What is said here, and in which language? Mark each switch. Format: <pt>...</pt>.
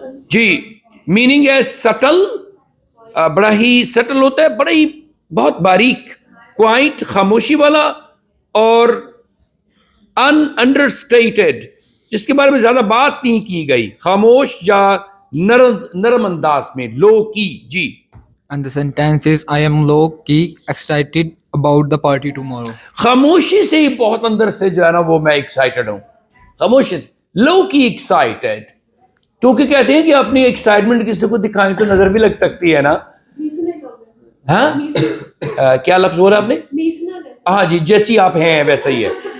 <ur>جی meaning ہے still, بڑا ہی still ہوتا ہے, بڑا ہی بہت باریک, کوائٹ, خاموشی والا, اور ان انڈرسٹیٹڈ, جس کے بارے میں زیادہ بات نہیں کی گئی, خاموش یا نرم انداز میں. لو کی. جی</ur> <en>And the sentence is I am low key excited about the party tomorrow.</en> <ur>خاموشی سے ہی بہت اندر سے جو ہے نا وہ میں ایکسائٹڈ ہوں. خاموشی سے لو کی ایکسائٹڈ, کیونکہ کہتے ہیں کہ اپنی ایکسائٹمنٹ کسی کو دکھائیں تو نظر بھی لگ سکتی ہے نا. ہاں کیا لفظ بولا آپ نے؟ ہاں جی, جیسی آپ ہیں ویسا ہی ہے.</ur>